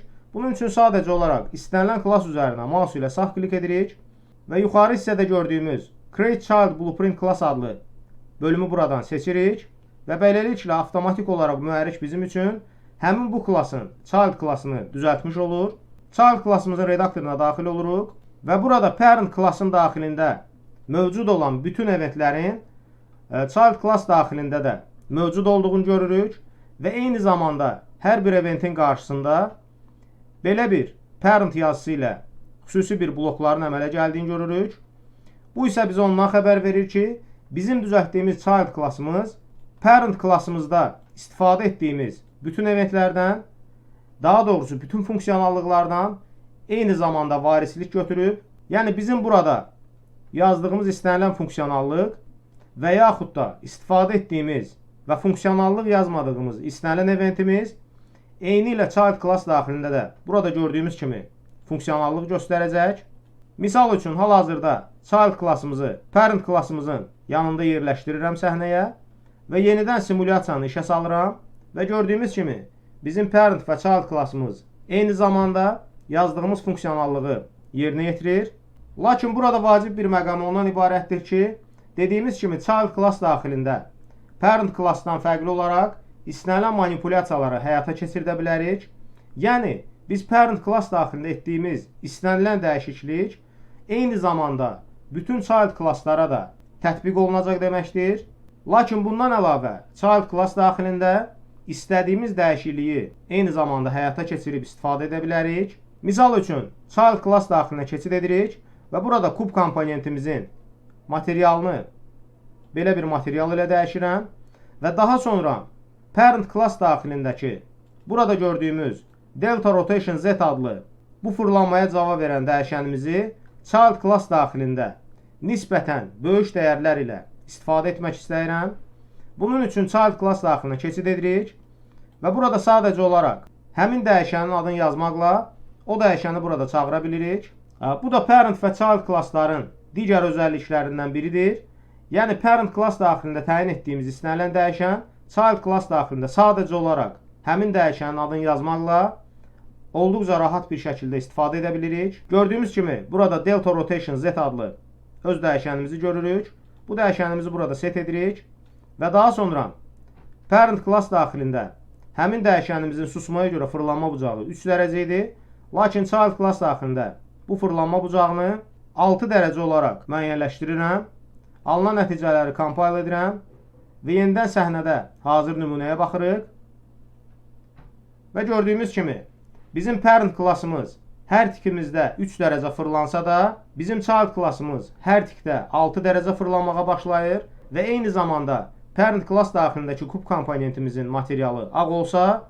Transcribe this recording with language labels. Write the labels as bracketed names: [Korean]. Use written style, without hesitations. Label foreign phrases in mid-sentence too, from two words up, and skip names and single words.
[Azerbaijani] Bunun üçün sadəcə olaraq istənilən klass üzərinə mouse ilə sağ klik edirik və yuxarı hissədə gördüyümüz [English] Create Child Blueprint Class [Azerbaijani] adlı bölümü buradan seçirik və beləliklə avtomatik olaraq mühərrik bizim üçün həmin bu klassın child klassını düzəltmiş olur. Child klassımızın redaktoruna daxil oluruq və burada parent klassın daxilində mövcud olan bütün eventlərin [English] child class [Azerbaijani] daxilində də mövcud olduğunu görürük və eyni zamanda hər bir eventin qarşısında belə bir parent yazısı ilə xüsusi bir blokların əmələ gəldiyini görürük. Bu isə bizə ondan xəbər verir ki, bizim düzəltdiyimiz child klassımız parent klassımızda istifadə etdiyimiz bütün eventlərdən, daha doğrusu bütün funksiyonallıqlardan eyni zamanda varislik götürüb. Yəni bizim burada yazdığımız istənilən funksiyonallıq və yaxud da istifadə etdiyimiz və funksiyonallıq yazmadığımız istənilən eventimiz eyni ilə [English] child class [Azerbaijani] daxilində də burada gördüyümüz kimi funksiyonallıq göstərəcək. Misal üçün hal-hazırda child klassımızı parent klassımızın yanında yerləşdirirəm səhnəyə və yenidən simulyasiyanı işə salıram və gördüyümüz kimi bizim parent və child klassımız eyni zamanda yazdığımız funksiyonallığı yerinə yetirir. Lakin burada vacib bir məqam ondan ibarətdir ki, dediyimiz kimi [English] child class [Azerbaijani] daxilində parent klassdan fərqli olaraq istənilən manipulyasiyaları həyata keçirdə bilərik. Yəni, biz [English] parent class [Azerbaijani] daxilində etdiyimiz istənilən dəyişiklik eyni zamanda bütün child klasslara da tətbiq olunacaq deməkdir. Lakin bundan əlavə [English] child class [Azerbaijani] daxilində istədiyimiz dəyişikliyi eyni zamanda həyata keçirib istifadə edə bilərik. Misal üçün, [English] child class [Azerbaijani] daxilinə keçid edirik və burada kub komponentimizin materialını belə bir material ilə dəyişirəm və daha sonra [English] parent class [Azerbaijani] daxilindəki burada gördüyümüz delta rotation z adlı bu fırlanmaya cavab verən dəyişənimizi [English] child class [Azerbaijani] daxilində nisbətən böyük dəyərlər ilə istifadə etmək istəyirəm. Bunun üçün [English] child class [Azerbaijani] daxilinə keçid edirik və burada sadəcə olaraq həmin dəyişənin adını yazmaqla o dəyişəni burada çağıra bilirik. Bu da parent və child klassların digər özəlliklərindən biridir. Yəni [English] parent class [Azerbaijani] daxilində təyin etdiyimiz istənilən dəyişən [English] child class [Azerbaijani] daxilində sadəcə olaraq həmin dəyişənin adını yazmaqla olduqca rahat bir şəkildə istifadə edə bilirik. Gördüyümüz kimi burada delta rotation z adlı öz dəyişənimizi görürük. Bu dəyişənimizi burada set edirik və daha sonra [English] parent class [Azerbaijani] daxilində həmin dəyişənimizin susmaya görə fırlanma bucağı 3 dərəcə idi. Lakin [English] child class [Azerbaijani] daxilində bu fırlanma bucağını 6 dərəcə olaraq müəyyənləşdirirəm. Alınan nəticələri compile edirəm və yenidən səhnədə hazır nümunəyə baxırıq. Və gördüyümüz kimi bizim parent klassımız hər tikimizdə 3 dərəcə fırlansa da, bizim child klassımız hər tikdə 6 dərəcə fırlanmağa başlayır və eyni zamanda parent klass daxilindəki kub komponentimizin materialı ağ olsa